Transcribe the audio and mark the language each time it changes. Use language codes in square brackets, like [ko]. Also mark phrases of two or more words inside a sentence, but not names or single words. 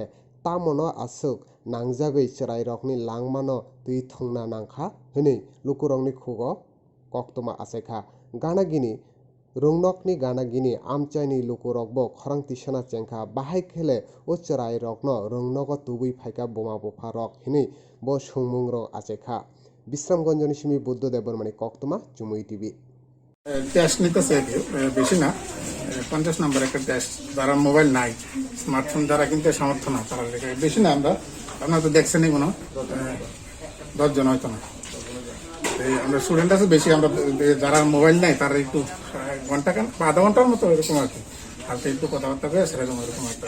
[trp] tamono asuk nangjagui cherai rokni langmano tui thungna nangkha hwnui lukurokni khugo koktoma achaikha ganagini rungnokni ganagini amchaini lukurokbo khorang tisana chengkha bahai khele o cherai rokno rungnogo tubui phaika boma bufa rok hinui bo sungmung rok achaikha Bisramganjoni simi Buddhadev Burmani koktoma Chumui TV [bn] টেস্ট নিতেছে বেশি না 50 নম্বর একটা টেস্ট যারা মোবাইল নাই স্মার্টফোন যারা কিনতে সামর্থ্য না তারা লেখে বেশি না আপনারা তো দেখছেনই মনে 10 জন হয়তো না আমরা স্টুডেন্ট আছে বেশি আমরা যারা মোবাইল নাই তারা একটু ঘন্টা খান বা আধা ঘন্টার মতো এরকম আর কি হালকা একটু কথাবার্তা করে সেরকম এরকম একটা